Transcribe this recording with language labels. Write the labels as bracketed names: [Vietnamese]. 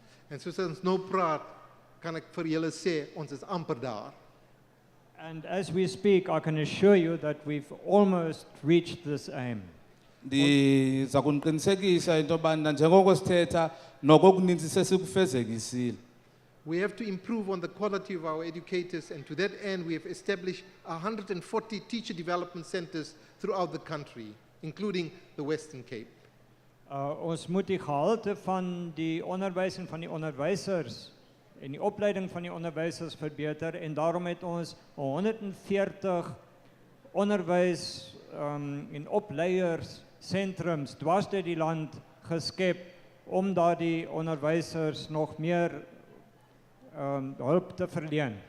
[Afrikaans] en soos ons nou praat, kan ek vir julle sê ons is amper daar. [English] And as we speak, I can assure you that we've almost reached this aim. [Xhosa] Ndiza kuniqinisekisa into yobana njengoko sithetha noko okuninzi sesikufezekisile. [English] We have to improve on the quality of our educators, and to that end we have established 140 teacher development centers throughout the country, including the Western Cape. [Afrikaans] Ons moet die gehalte van die onderwys en van die onderwysers en die opleiding van die onderwysers verbeter, en daarom het ons 140 onderwys en opleierssentrums dwars deur die land geskep om daardie onderwysers nog meer hulp te verleen.